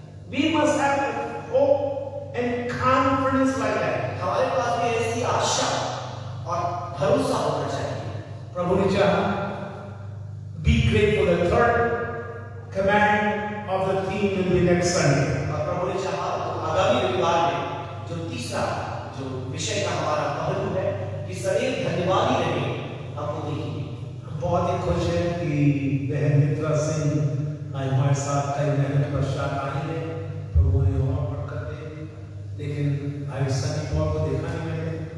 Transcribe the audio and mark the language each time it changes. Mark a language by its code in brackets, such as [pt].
[en] We must have hope and confidence like that. [hi] हमारे पास भी ऐसी आशा और भरोसा होना चाहिए। प्रभु ने चाहा, [en] be grateful. The third command of the theme will be next Sunday. [hi] और प्रभु ने चाहा तो आगामी रविवार में जो तीसरा जो विषय का हमारा पहलू है कि सदैव धन्यवादी रहे, हम वो देखेंगे। बहुत ही खुश है कि बहन मित्रा सिंह आज हमारे साथ कई मेहनत पश्चात आई है, प्रभु ने और बरकत दे, लेकिन आज सनी को देखा नहीं मैंने,